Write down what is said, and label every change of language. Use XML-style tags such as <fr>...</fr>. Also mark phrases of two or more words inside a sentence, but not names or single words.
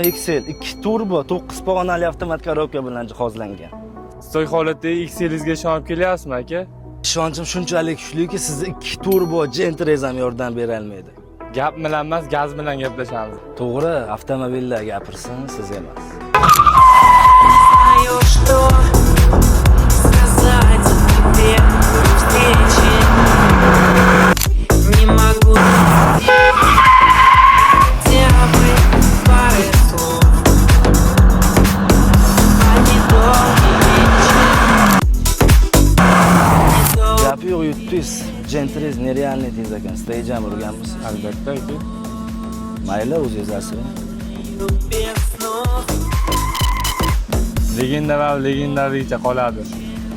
<uz>XL 2 turbo 9 pog'onali avtomat korobka bilan jihozlangan. Stoy holatdagi XL'ingizga ishonib kelyapsizmi aka? Ishonchim shunchalik kuchliki, sizni 2 turbo Gentrez ham yordam bera olmaydi. Gap bilan emas, gaz bilan gaplashamiz. To'g'ri, avtomobillar gapirsin, siz emas.</uz> <ru>Знаю, что сказать тебе при встрече. Не могу хотя бы пары слов. А недолгий вечер.</ru> <uz>Gapi yo'q, yutdingiz. Gentrez nerealniy deysiz ekan. Stage ham urganmisiz? Albatta aka. Mayli, o'zingiz asrang.</uz> <ru>Без снов.</ru> <uz>Legendalar legendaricha qoladi.</uz>